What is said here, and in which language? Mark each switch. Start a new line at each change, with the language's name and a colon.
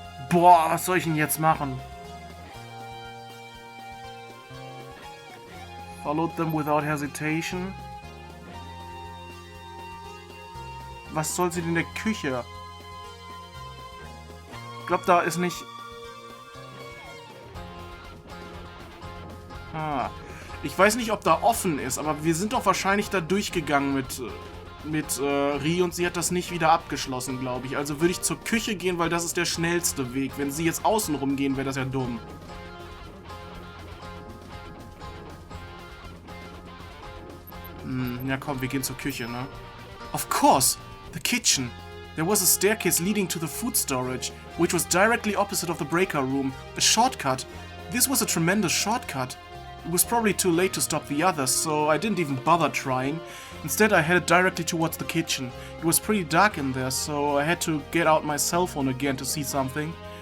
German: Boah, was soll ich denn jetzt machen?
English: Followed them without hesitation.
German: Was soll sie denn in der Küche? Ich glaube, da ist nicht... Ich weiß nicht, ob da offen ist, aber wir sind doch wahrscheinlich da durchgegangen mit Rie und sie hat das nicht wieder abgeschlossen, glaube ich. Also würde ich zur Küche gehen, weil das ist der schnellste Weg. Wenn sie jetzt außen rumgehen, wäre das ja dumm. Ja komm, wir gehen zur Küche, ne?
English: Of course! The kitchen! There was a staircase leading to the food storage, which was directly opposite of the breaker room. A shortcut. This was a tremendous shortcut. It was probably too late to stop the others, so I didn't even bother trying. Instead, I headed directly towards the kitchen. It was pretty dark in there, so I had to get out my cell phone again to see something.